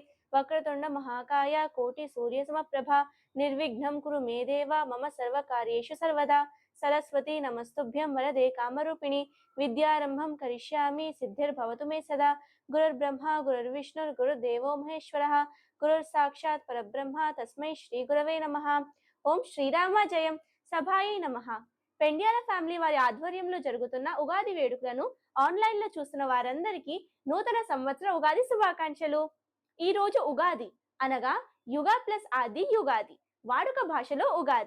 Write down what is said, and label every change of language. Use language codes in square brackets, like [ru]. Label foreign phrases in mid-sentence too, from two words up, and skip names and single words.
[sa] वक्रतुंड महाकाय कोटि सूर्यसमप्रभा निर्विघ्नं कुरु मे देव मम सर्वकार्येषु सर्वदा। सरस्वती नमस्तुभ्यं वरदे कामरूपिणि विद्यारंभं करिष्यामि सिद्धिर्भवतु मे सदा। गुरुर्ब्रह्मा गुरुर्विष्णुर्गुरुर्देवो महेश्वरः गुरुर्साक्षात् परब्रह्म तस्मै श्री गुरवे नमः। ఓం శ్రీరామ జయం. సభాయి నమః. [te] పెండ్యాల ఫ్యామిలీ వారి ఆధ్వర్యంలో జరుగుతున్న ఉగాది వేడుకలను ఆన్లైన్ లో చూస్తున్న వారందరికీ నూతన సంవత్సర ఉగాది శుభాకాంక్షలు. ఈ రోజు ఉగాది అనగా యుగ ప్లస్ ఆది యుగాది, వాడుక భాషలో ఉగాది.